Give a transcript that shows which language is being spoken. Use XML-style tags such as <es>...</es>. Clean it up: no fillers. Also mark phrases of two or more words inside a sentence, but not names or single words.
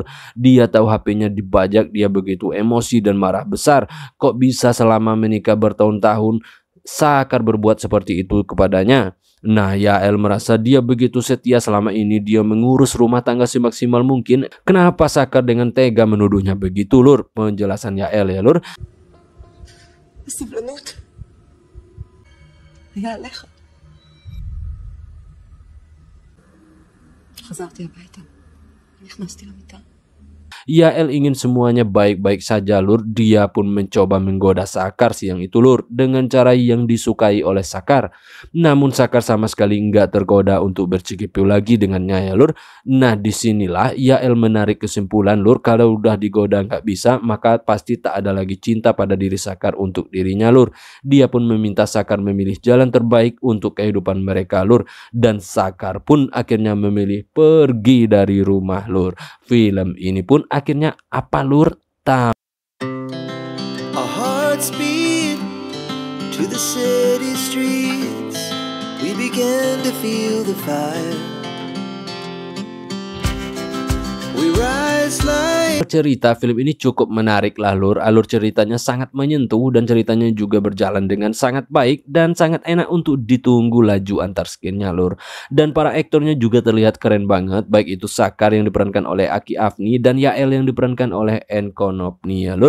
<id>Dia tahu HP-nya dibajak, dia begitu emosi dan marah besar. Kok bisa selama menikah bertahun-tahun Sakar berbuat seperti itu kepadanya? Nah, Yael merasa dia begitu setia selama ini, dia mengurus rumah tangga semaksimal mungkin. Kenapa Sakar dengan tega menuduhnya begitu lur? Penjelasan Yael ya lur.</id> <he>הסבלנות היה עליך. חזרתי הביתה, נכנסתי למיטה.</he> <id>Yael ingin semuanya baik-baik saja lur. Dia pun mencoba menggoda Sakar siang itu lur dengan cara yang disukai oleh Sakar. Namun Sakar sama sekali nggak tergoda untuk bercekipau lagi dengannya ya lur. Nah, disinilah Yael menarik kesimpulan lur, kalau udah digoda nggak bisa maka pasti tak ada lagi cinta pada diri Sakar untuk dirinya lur. Dia pun meminta Sakar memilih jalan terbaik untuk kehidupan mereka lur. Dan Sakar pun akhirnya memilih pergi dari rumah lur. Film ini pun akhirnya apa lur?</id> <en>Our hearts beat to the city streets. We began to feel the fire. We rise like</en> <id>Cerita film ini cukup menarik lah lur. Alur ceritanya sangat menyentuh dan ceritanya juga berjalan dengan sangat baik dan sangat enak untuk ditunggu laju antar skinnya lur. Dan para aktornya juga terlihat keren banget, baik itu Sakar yang diperankan oleh Aki Afni dan Yael yang diperankan oleh Enko Nopni ya lur.</id>